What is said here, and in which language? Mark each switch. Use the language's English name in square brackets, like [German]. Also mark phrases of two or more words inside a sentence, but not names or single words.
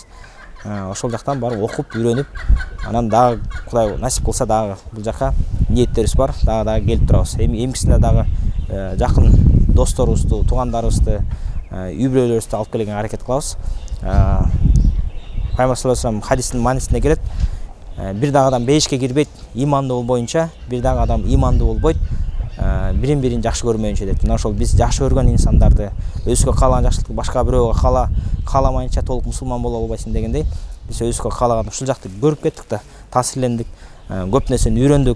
[Kyrgyz] Ошол жактан барып окуп, үйрөнүп, анан дагы Кудай насип кылса дагы бул жака ниеттерибиз бар, дагы келип турабыз. Эмгисинде дагы жакын досторубузду, туугандарыбызды, үй-бүлөлөрүбүздү алып келгенге аракет кылабыз. Пайгамбар [Arabic] صلى الله عليه وسلم [Kyrgyz] хадистин маанисинде келет: бир дагы адам бейишке кирбейт имандуу болбоюнча, бир дагы адам имандуу болбойт бирин-бирин жакшы көрмөйүнчө деп. Мына ошол биз жакшы көргөн инсандарды, өзгө каалаган жакшылыкты башка бирөөгө кааламайынча толук мусулман боло албайсың дегендей, биз өзгө каалаган ушул жакты көрүп кеттик да, таасирлендик, көп нерсени үйрөндүк.